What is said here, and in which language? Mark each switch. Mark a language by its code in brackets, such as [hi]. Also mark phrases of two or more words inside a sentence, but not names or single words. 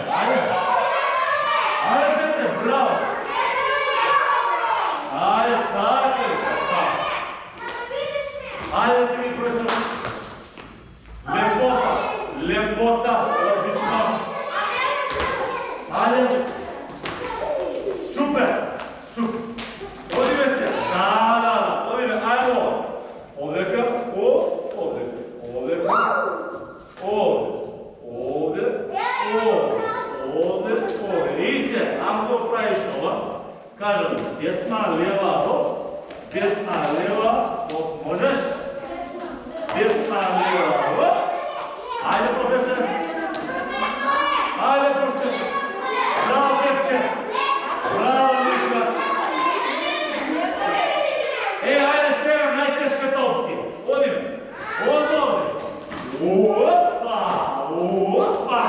[mk] Айде, Петре, браво. Айде, така. Айде, ти ми просто. Лепота, отлично. Айде. Супер. Одиме се. Да. Одиме, айде ова. Овдека, овдека. Овде. И се, ако го правиш ова, кажам, десна, лева, десна, лева, можеш? Десна, лева, айде, професор. Айде, професор. Браво, Пепче. Браво, Микла. [bg] Айде сега най-тежката опция. [mk] Одиме. Одове. Опа.